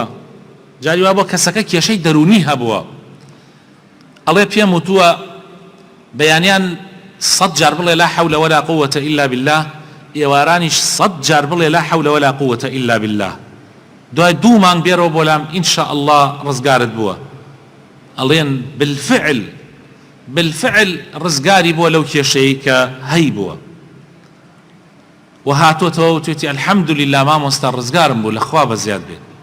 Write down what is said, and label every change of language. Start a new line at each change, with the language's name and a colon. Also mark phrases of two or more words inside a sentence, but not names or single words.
Central Kurdish: جاری وا بۆ کەسەکە کێشەی دەرونی هەبووە، ئەڵێ پێم وتووە بەیانیان 100 جار بڵێ
Arabic: لا حول ولا قوة إلا بالله،
Central Kurdish: ئێوارانیش 100 جار بڵێ
Arabic: لا حول ولا قوة إلا بالله.
Central Kurdish: دوای 2 مانگ بێرەوە بۆلام
Arabic: ئینشاء الله
Central Kurdish: ڕزگارت بووە. ئەڵێن بالفعل ڕزگاری بووە لەو کێشەی کە هەی بووە و هاتوۆتەوە و توێتی الحەمدولله مامۆستا ڕزگارم بوو لە خوا بەزیاد بێت.